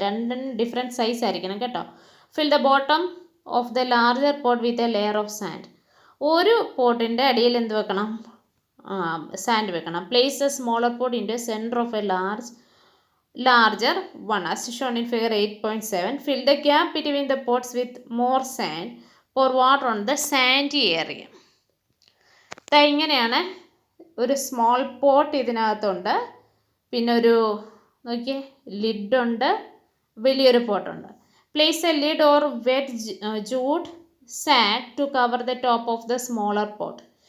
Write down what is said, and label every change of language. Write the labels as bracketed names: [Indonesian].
[Malayalam] രണ്ടും different size ആയിരിക്കണം കേട്ടോ. [English] Fill the bottom of the larger pot with a layer of sand. [Malayalam] ഒരു പോട്ടിൻ്റെ അടിയിൽ എന്ത് വെക്കണം, സാൻഡ് വെക്കണം. [English] Place a smaller pot in the centre of a larger one as shown in figure 8.7. Fill the gap between the pots with more sand. Pour water on the sandy area. [Malayalam] ഇങ്ങനെയാണ് ഒരു small pot ഇതിനകത്തുണ്ട്, പിന്നെ ഒരു നോക്കിയേ ലിഡുണ്ട്, വലിയൊരു പോട്ടുണ്ട്. [English] Place a lid or wet jute sand to cover the top of the smaller pot.